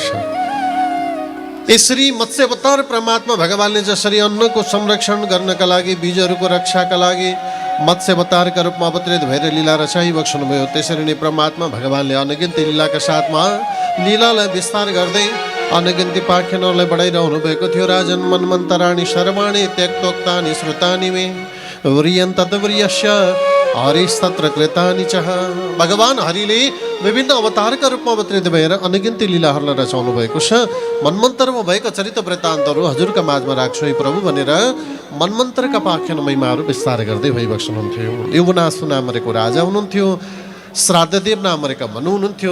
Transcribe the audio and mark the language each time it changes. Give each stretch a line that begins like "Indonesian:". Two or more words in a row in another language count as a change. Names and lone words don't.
Nepali: यसरी मत्स्य अवतार परमात्मा भगवानले जसरी अन्नको संरक्षण गर्नका लागि, बीजहरूको रक्षाका लागि मत्स्य अवतारका रूपमा अवतरित भएर लीला रचाइबक्सनुभयो, त्यसरी नै परमात्मा भगवानले अनगिन्ती लीलाका साथमा लीलालाई विस्तार गर्दै अनगिन्ती पाख्यानहरूलाई बढाइरहनु भएको थियो।
Sanskrit: राजन, मन्मन्तराणि सर्वाणि त्यक्तोक्तानि श्रुतानि मे व्रियन् तद्व्रियस्य हरिस्तत्र कृतानि च।
Nepali: भगवान हरिले विभिन्न अवतारका रूपमा अवतरित भएर अनगिन्ती लीलाहरूलाई रचाउनु भएको छ। मन्मन्तरमा भएका चरित्र वृत्तान्तहरू हजुरका माझमा राख्छु है प्रभु भनेर मन्मन्तरका पाख्यान महिमाहरू विस्तार गर्दै भइबक्सनुहुन्थ्यो। युवनासु नामको राजा हुनुहुन्थ्यो, श्राद्धदेव नामका मनु हुनुहुन्थ्यो।